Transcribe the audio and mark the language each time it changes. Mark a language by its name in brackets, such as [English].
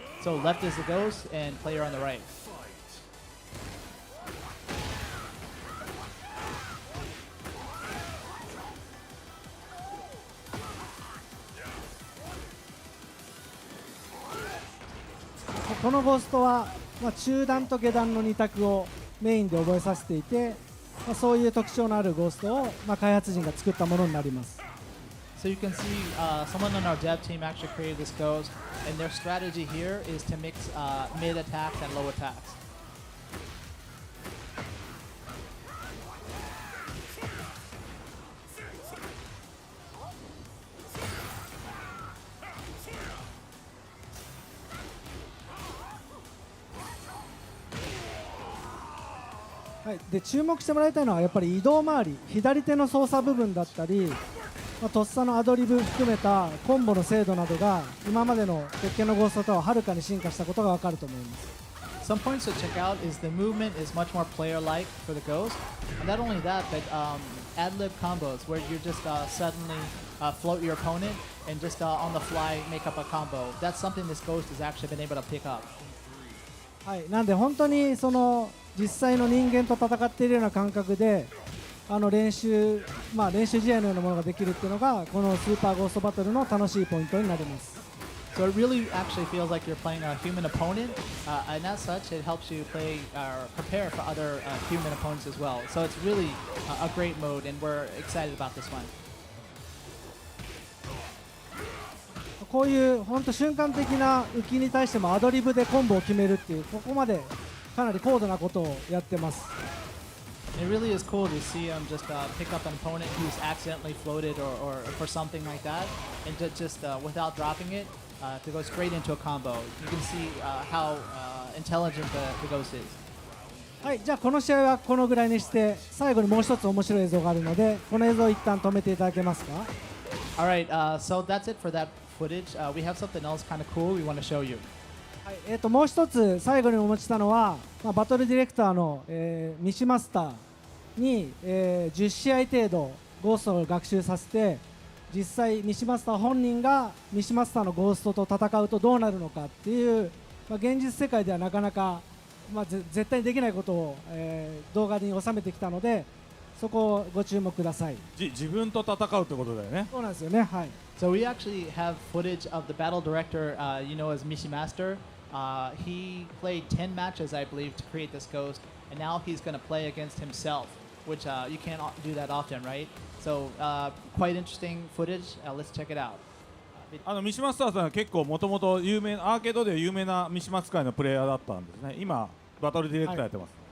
[English] So left is the ghost and player on the right. [Japanese] このゴーストは、中段と下段の2択をメインで覚えさせていて、そういう特徴のあるゴーストを、開発陣が作ったものになります。 [English] So you can see someone on our dev team actually created this ghost, and their strategy here is to mix mid attacks and low attacks. [Japanese] はい、で注目してもらいたいのはやっぱり移動周り、左手の操作部分だったり、とっさのアドリブ含めたコンボの精度などが今までの鉄拳のゴーストとははるかに進化したことがわかると思います。 [English] Some points to check out is the movement is much more player-like for the ghost, and not only that, but ad-lib combos where you just suddenly float your opponent and just on the fly make up a combo. That's something this ghost has actually been able to pick up. [Japanese] はい、なんで本当にその実際の人間と戦っているような感覚で練習試合のようなものができるっていうのがこのスーパーゴーストバトルの楽しいポイントになります。 [English] So it really actually feels like you're playing a human opponent, and as such, it helps you play prepare for other human opponents as well. So it's really a great mode, and we're excited about this one. [Japanese] こういう本当瞬間的な浮きに対してもアドリブでコンボを決めるっていう、ここまでかなり高度なことをやってます。 [English] It really is cool to see him just pick up an opponent who's accidentally floated or for something like that, and just without dropping it, to go straight into a combo. You can see how intelligent the ghost is. [Japanese] はい、じゃあこの試合はこのぐらいにして最後にもう一つ面白い映像があるのでこの映像を一旦止めていただけますか。 [English] Alright, so that's it for that footage. We have something else kind of cool we want to show you. [Japanese] はい、もう一つ最後にお持ちしたのは、バトルディレクターの、ミシマスターに、10試合程度ゴーストを学習させて実際ミシマスター本人がミシマスターのゴーストと戦うとどうなるのかっていう、現実世界ではなかなか、絶対にできないことを、動画に収めてきたのでそこをご注目ください。自分と戦うってことだよね。そうなんですよね。はい。 [English] So we actually have footage of the battle director, you know, as Mishimaster. He played 10 matches, I believe, to create this ghost, and now he's going to play against himself, which you can't do that often, right? So quite interesting footage. Let's check it out. [Japanese] ミシマスターさんは結構もともと有名アーケードで有名なミシマ使いのプレイヤーだったんですね。今バトルディレクターやってます。